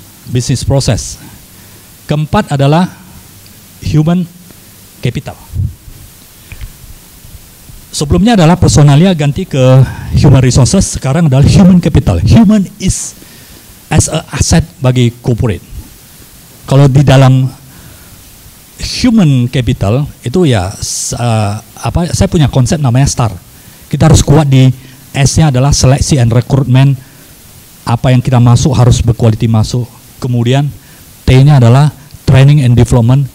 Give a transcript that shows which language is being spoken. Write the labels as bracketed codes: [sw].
[id] Business process. Keempat adalah human capital. Sebelumnya adalah personalia, ganti ke human resources, sekarang adalah human capital. [en] Human is as a asset bagi corporate. [id] Kalau di dalam human capital itu ya saya punya konsep namanya STAR. Kita harus kuat di S-nya adalah seleksi and recruitment. Apa yang kita masuk harus berkualitas masuk. Kemudian T-nya adalah training and development.